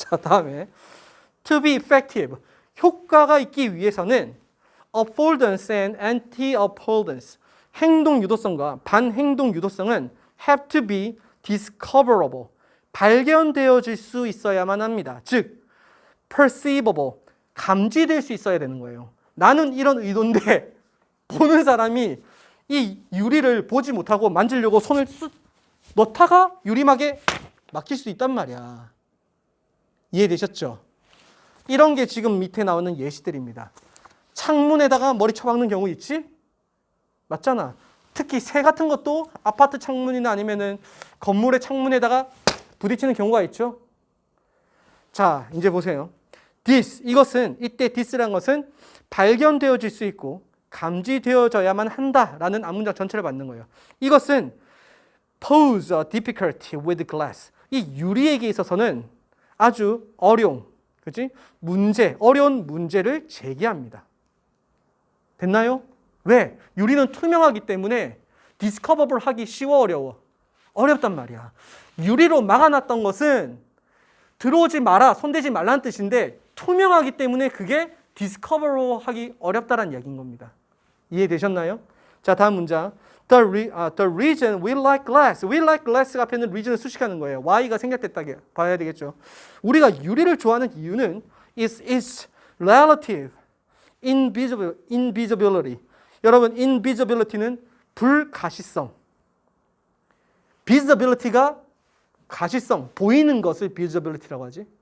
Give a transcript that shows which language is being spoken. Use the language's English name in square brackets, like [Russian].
[Korean] 자, 다음에 [English] to be effective. [Korean] 효과가 있기 위해서는 [English] affordance and anti-affordance. [Korean] 행동 유도성과 반행동 유도성은 [English] have to be discoverable. [Korean] 발견되어질 수 있어야만 합니다. [English] 즉, perceivable. [Korean] 감지될 수 있어야 되는 거예요. 나는 이런 의도인데 보는 사람이 이 유리를 보지 못하고 만지려고 손을 쑥 넣다가 유리막에 막힐 수 있단 말이야. 이해되셨죠? 이런 게 지금 밑에 나오는 예시들입니다. 창문에다가 머리 쳐박는 경우 있지? 맞잖아. 특히 새 같은 것도 아파트 창문이나 아니면은 건물의 창문에다가 부딪히는 경우가 있죠. 자, 이제 보세요. this, 이것은, 이때 this라는 것은 발견되어질 수 있고 감지되어져야만 한다라는 앞문장 전체를 받는 거예요. 이것은 [English] pose a difficulty with glass. [Korean] 이 유리에게 있어서는 아주 어려운, 그치? 어려운 문제를 제기합니다. 됐나요? 왜? 유리는 투명하기 때문에 디스커버블 하기 쉬워, 어려워? 어렵단 말이야. 유리로 막아놨던 것은 들어오지 마라, 손대지 말라는 뜻인데 투명하기 때문에 그게 디스커버로 하기 어렵다는 이야기인 겁니다. 이해되셨나요? 자, 다음 문장. [English] The reason we like glass. We like glass [Korean] 앞에는 reason을 수식하는 거예요. why가 생략됐다 봐야 되겠죠. 우리가 유리를 좋아하는 이유는 [English] is its relative invisibility. [Korean] 여러분, invisibility는 불가시성. visibility가 가시성, 보이는 것을 visibility라고 하지.